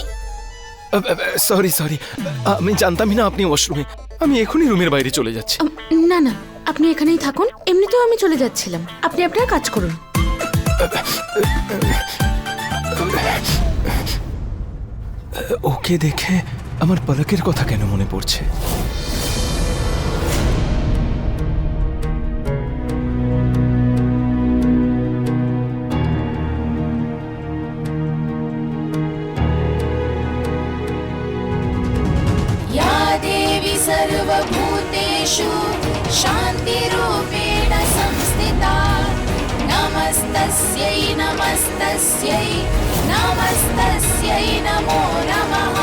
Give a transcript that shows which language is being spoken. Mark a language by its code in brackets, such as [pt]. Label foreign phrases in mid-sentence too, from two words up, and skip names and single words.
[bn] সরি সরি, আমি জানতামই না আপনি ওয়াশরুমে। আমি এখনই রুমের বাইরে চলে যাচ্ছি। না না, আপনি এখানেই থাকুন, এমনিতেও আমি চলে যাচ্ছিলাম, আপনি আপনার কাজ করুন। ওকে দেখে আমার পলকের কথা কেন মনে পড়ছে? [sa] या देवी सर्वभूतेषु शान्तिरूपेण संस्थिता नमस्तस्यै नमस्तस्यै नमस्तस्यै नमो नमः।